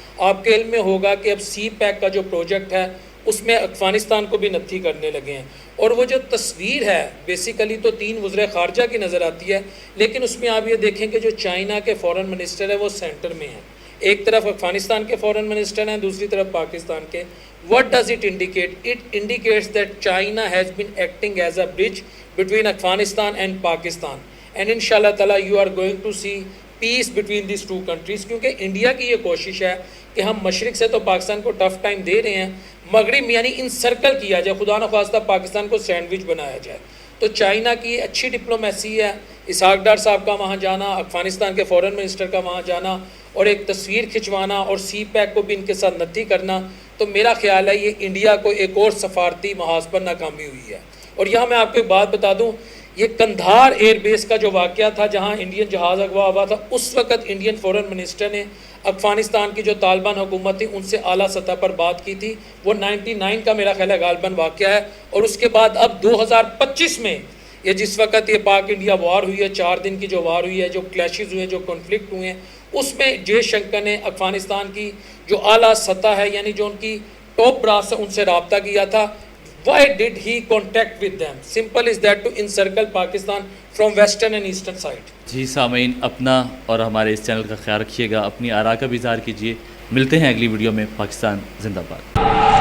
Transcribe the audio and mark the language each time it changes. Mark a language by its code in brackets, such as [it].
[ur] آپ کے علم میں ہوگا کہ اب سی پیک کا جو پروجیکٹ ہے اس میں افغانستان کو بھی نتھی کرنے لگے ہیں. اور وہ جو تصویر ہے بیسیکلی تو 3 وزراء خارجہ کی نظر آتی ہے، لیکن اس میں آپ یہ دیکھیں کہ جو چائنا کے فورن منسٹر ہے وہ سینٹر میں ہیں. ایک طرف افغانستان کے فورن منسٹر ہیں، دوسری طرف پاکستان کے. [en] What does it indicate? It indicates that China has been acting as a bridge between Afghanistan and Pakistan. And inshallah ta'ala you are going to see peace between these two countries. [ur] کیونکہ India کی یہ کوشش ہے کہ ہم مشرق سے تو پاکستان کو ٹف ٹائم دے رہے ہیں، مغرب یعنی انسرکل کیا جائے، خدا نخواستہ پاکستان کو سینڈوچ بنایا جائے. تو چائنا کی اچھی ڈپلومیسی ہے، اسحاق ڈار صاحب کا وہاں جانا، افغانستان کے فورن منسٹر کا وہاں جانا اور ایک تصویر کھنچوانا اور سی پیک کو بھی ان کے ساتھ نتھی کرنا. تو میرا خیال ہے یہ انڈیا کو ایک اور سفارتی محاذ پر ناکامی ہوئی ہے. اور یہاں میں آپ کو ایک بات بتا دوں، یہ کندھار ایئر بیس کا جو واقعہ تھا جہاں انڈین جہاز اغوا ہوا تھا، اس وقت انڈین فورن منسٹر نے افغانستان کی جو طالبان حکومت تھی ان سے اعلیٰ سطح پر بات کی تھی. وہ 99 کا میرا خیال ہے غالباً واقعہ ہے. اور اس کے بعد اب 2025 میں یہ جس وقت یہ پاک انڈیا وار ہوئی ہے، 4 دن کی جو وار ہوئی ہے، جو کلیشز ہوئے ہیں، جو کنفلکٹ ہوئے ہیں، اس میں جے شنکر نے افغانستان کی جو اعلیٰ سطح ہے یعنی جو ان کی ٹاپ براس ہے ان سے رابطہ کیا تھا. [en] Why did he contact with them? Simple is that to encircle Pakistan from western and eastern side. [ur] جی سامعین، اپنا اور ہمارے اس چینل کا خیال رکھیے گا، اپنی آراء کا بھی اظہار کیجیے. ملتے ہیں اگلی ویڈیو میں. پاکستان زندہ باد.